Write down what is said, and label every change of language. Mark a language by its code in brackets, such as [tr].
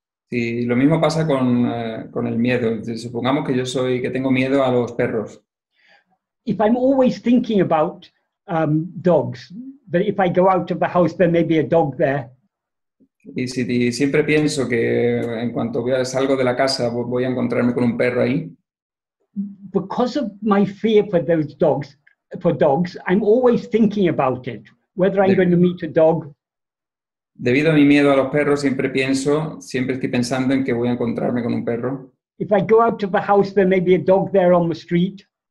[es] Y lo mismo pasa con el miedo. Supongamos que tengo miedo a los perros. [en] If I'm always thinking about dogs, that if I go out of the house, there may be a dog there. [es] Y si siempre pienso que en cuanto salgo de la casa voy a encontrarme con un perro ahí, [en] Because of my fear for those dogs, I'm always thinking about it, whether I'm going to meet a dog. [es] Debido a mi miedo a los perros, siempre estoy pensando en que voy a encontrarme con un perro. [en] If I go out of the house, there may be a dog there on the street.